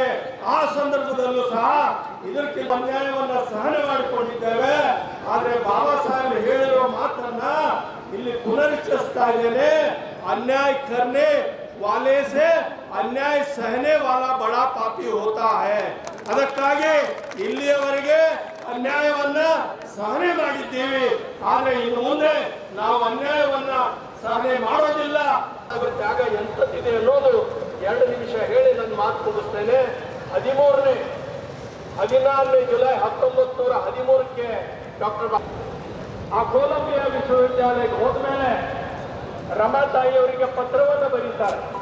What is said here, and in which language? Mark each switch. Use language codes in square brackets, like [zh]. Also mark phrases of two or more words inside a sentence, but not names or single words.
[kn] ಆ ಸಂದರ್ಭದಲ್ಲೂ ಸಹ ಇದಕ್ಕೆ ಅನ್ಯಾಯವನ್ನ ಸಹನೆ ಮಾಡಿಕೊಂಡಿದ್ದೇವೆ. ಆದ್ರೆ ಬಾಬಾ ಸಾಹೇಬ್ ಹೇಳಿರುವ ಮಾತನ್ನ ಇಲ್ಲಿ ಪುನರುಚ್ಚರಿಸ್ತಾ ಇದ್ದೇನೆ. [hi] ಅನ್ಯಾಯ करने वाले से अन्याय सहने वाला बड़ा पापी होता है. [kn] ಅದಕ್ಕಾಗಿ ಇಲ್ಲಿಯವರೆಗೆ ಅನ್ಯಾಯವನ್ನ ಸಹನೆ ಮಾಡಿದ್ದೀವಿ. ಆದ್ರೆ ಇನ್ನು ಮುಂದೆ ನಾವು ಅನ್ಯಾಯವನ್ನ ಸಹನೆ ಮಾಡೋದಿಲ್ಲ. ಅದರ ಜಾಗ ಎಂತದಿದೆ ಅನ್ನೋದು 2 ನಿಮಿಷ ಹೇಳಿ ನನ್ನ ಮಾತು ಮುಗಿಸ್ತೇನೆ. 14ನೇ ಜುಲೈ 1913ಕ್ಕೆ ಡಾಕ್ಟರ್ ಆ ಕೊಲಂಬಿಯಾ ವಿಶ್ವವಿದ್ಯಾಲಯಕ್ಕೆ ಹೋದ್ಮೇಲೆ ರಮಾತಾಯಿ ಅವರಿಗೆ ಪತ್ರವನ್ನು ಬರೀತಾರೆ.